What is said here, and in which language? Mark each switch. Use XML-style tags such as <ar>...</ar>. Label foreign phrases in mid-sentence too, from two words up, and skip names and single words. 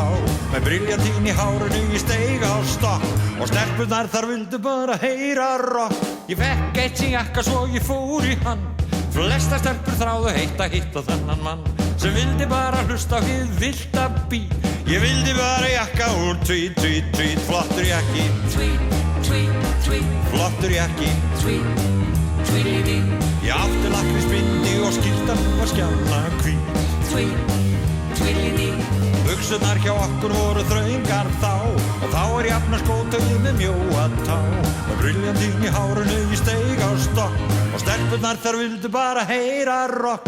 <is>Með briljantín í hárinu ég steig á stokk, og stelpurnar þar vildu bara heyra rock. Ég fekk eitt sem jakka svo ég fór í hann, flesta stelpur þráðu heitt að hitta þennan mann sem vildi bara hlusta á hið villta beat. Ég vildi bara jakka úr</is> <en>tweet, tweet, tweet,</en> <is>flottur jakki, Tweet, tweet, tweet, flottur jakki. tweet, tweedly-dee. Ég átti lakkrísbindi og skyrtan var skjanna hvít. tweedledee. Buxurnar hjá okkur voru þröngar þá og þá jafna skótaugið með mjóa tá með briljantín í hárinu ég steig á stokk og stelpurnar þar vildu bara heyra rock.</is>